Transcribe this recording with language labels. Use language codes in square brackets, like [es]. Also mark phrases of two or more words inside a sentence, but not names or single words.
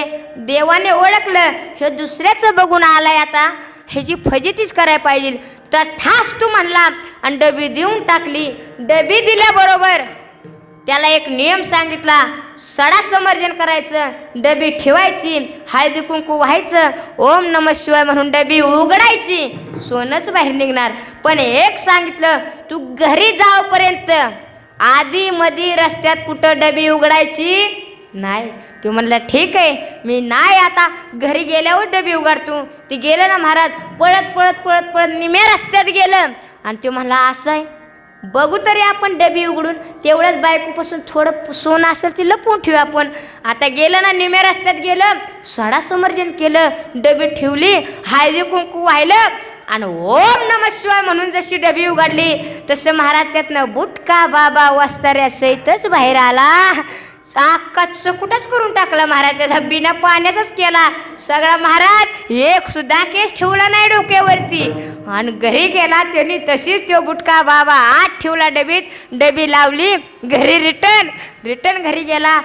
[mr] देवाने ओळखलं हे दुसऱ्याचं बघून आलाय, आता ह्याची फजितीच करायला पाहिजे. तथास्तु म्हणला आणि डबी देऊन टाकली. डबी दिल्याबरोबर त्याला एक नियम सांगितला, सडा समर्जन करायचं, डबी ठेवायची, हळदी कुंकू व्हायचं, [sa] ओम नमः शिवाय [mr] म्हणून डबी उघडायची, सोनच बाहेर निघणार. पण एक सांगितलं, तू घरी जाऊपर्यंत आधी मधी रस्त्यात कुठं डबी उघडायची नाही. तो म्हणला ठीक आहे, मी नाही आता घरी गेल्यावर डबी उघडतो. ती गेलं ना महाराज, पळत पळत पळत पळत निम्या रस्त्यात गेलं. आणि तो म्हणला असं आहे, बघू तरी आपण डबी उघडून, तेवढंच बायकोपासून थोडं सोनं असेल ती लपवून ठेवू आपण. आता गेलं ना निम्या रस्त्यात गेलं, सडा समर्जन केलं, डबी ठेवली, हळदी कुंकू वाहिलं आणि [sa] ओम नमः शिवाय [mr] म्हणून जशी डबी उघडली तसं महाराज त्यातनं बुटका बाबा वस्ताऱ्या सहितच बाहेर आला. अख्खा चकुटच करून टाकला महाराज, त्याचा बिना पाण्याचाच केला सगळा. महाराज एक सुद्धा केस ठेवला नाही डोक्यावरती. आणि घरी गेला त्यांनी तशीच तो बुटका बाबा आत ठेवला डबीत, डबी लावली, घरी रिटर्न घरी गेला.